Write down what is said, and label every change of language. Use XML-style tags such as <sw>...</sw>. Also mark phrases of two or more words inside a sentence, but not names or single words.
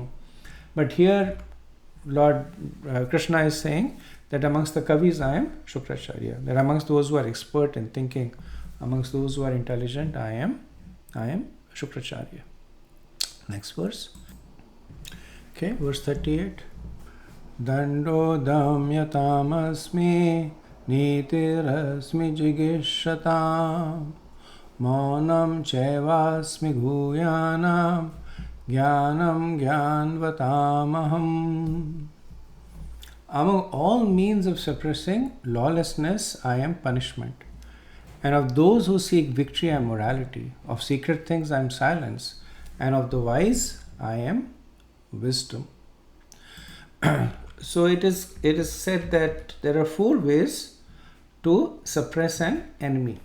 <en>But here Lord Krishna is saying that amongst the Kavis I am Shukracharya. That amongst those who are expert in thinking, amongst those who are intelligent, I am Shukracharya. Next verse. Okay, verse 38.</en> <sa>Dando damyatam nitirasmi jigishatam maunam chevasmi guyanam jnanam jnanvatamaham.</sa> <en>Among all means of suppressing lawlessness, I am punishment. And of those who seek victory, I am morality. Of secret things, I am silence. And of the wise, I am wisdom. So it is said that there are 4 ways to suppress an enemy.</en>